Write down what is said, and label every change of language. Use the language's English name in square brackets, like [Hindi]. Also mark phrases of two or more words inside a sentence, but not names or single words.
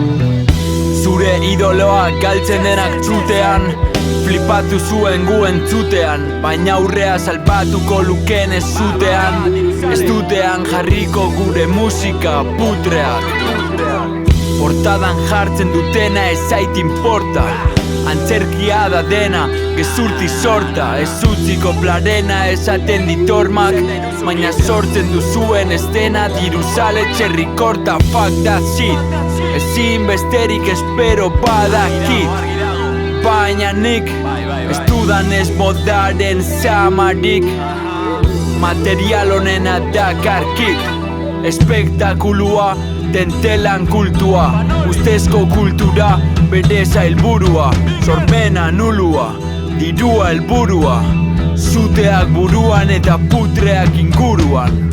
[Basque] Zure idoloa galtzen denak trutean, flipatu zuen gu entzutean, baina aurrea salbatuko luken ez zutean, ez dutean jarriko gure musika putreak. Portadan jartzen dutena ez zait importa, antzerkia da dena, gezurti sorta, ez utziko plarena esaten ditormak, baina sortzen duzuen estena diruzale txerrikorta, [English] fuck that shit. [Basque] Ezin besterik espero badakit, baina nik ez dudan ez modaren zamarik, material honena dakarkit, espektakulua dentelan kultua, ustezko kultura bereza helburua, sormena nulua, dirua helburua, zuteak buruan eta putreak inguruan.